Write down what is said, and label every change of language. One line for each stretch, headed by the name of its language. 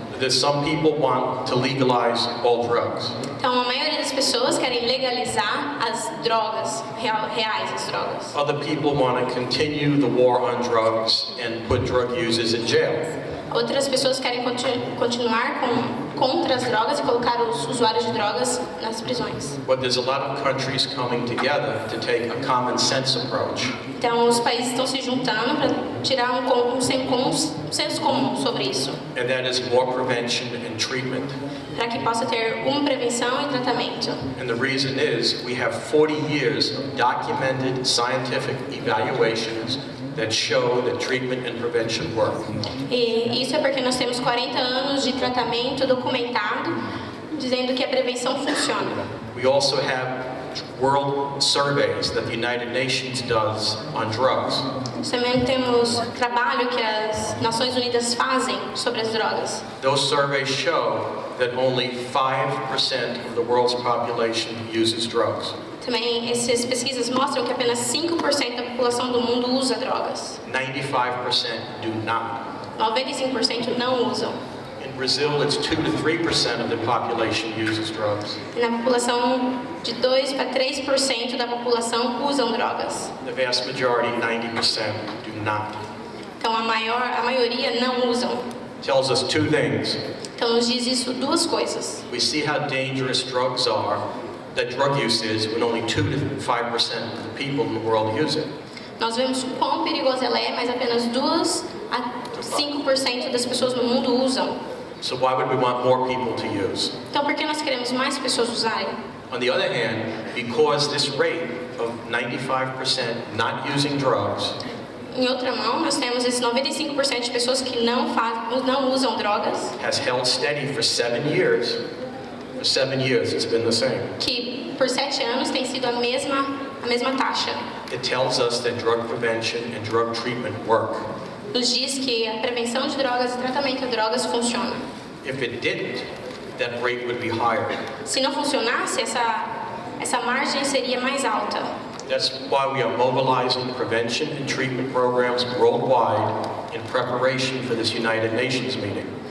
English: Some people want to legalize all drugs.
Portuguese: Então a maioria das pessoas querem legalizar as drogas, reais as drogas.
English: Other people want to continue the war on drugs and put drug users in jail.
Portuguese: Outras pessoas querem continuar contra as drogas e colocar os usuários de drogas nas prisões.
English: But there's a lot of countries coming together to take a common sense approach.
Portuguese: Então os países estão se juntando para tirar um senso comum sobre isso.
English: And that is more prevention and treatment.
Portuguese: Para que possa ter uma prevenção e tratamento.
English: And the reason is we have 40 years of documented scientific evaluations that show that treatment and prevention work.
Portuguese: E isso é porque nós temos 40 anos de tratamento documentado dizendo que a prevenção funciona.
English: We also have world surveys that the United Nations does on drugs.
Portuguese: Também temos trabalho que as Nações Unidas fazem sobre as drogas.
English: Those surveys show that only 5% of the world's population uses drugs.
Portuguese: Também essas pesquisas mostram que apenas 5% da população do mundo usa drogas.
English: 95% do not.
Portuguese: 95% não usam.
English: In Brazil, it's 2 to 3% of the population uses drugs.
Portuguese: E na população de 2 para 3% da população usam drogas.
English: The vast majority, 90%, do not.
Portuguese: Então a maioria não usam.
English: Tells us two things.
Portuguese: Então nos diz isso duas coisas.
English: We see how dangerous drugs are, that drug use is when only 2 to 5% of the people in the world use it.
Portuguese: Nós vemos o quão perigosa ela é, mas apenas 2 a 5% das pessoas no mundo usam.
English: So why would we want more people to use?
Portuguese: Então, por que nós queremos mais pessoas usarem?
English: On the other hand, because this rate of 95% not using drugs
Portuguese: Em outra mão, nós temos esses 95% de pessoas que não usam drogas,
English: has held steady for 7 years. For 7 years, it's been the same.
Portuguese: que por 7 anos tem sido a mesma taxa.
English: It tells us that drug prevention and drug treatment work.
Portuguese: Nos diz que a prevenção de drogas e tratamento de drogas funciona.
English: If it didn't, that rate would be higher.
Portuguese: Se não funcionasse, essa margem seria mais alta.
English: That's why we are mobilizing prevention and treatment programs worldwide in preparation for this United Nations meeting.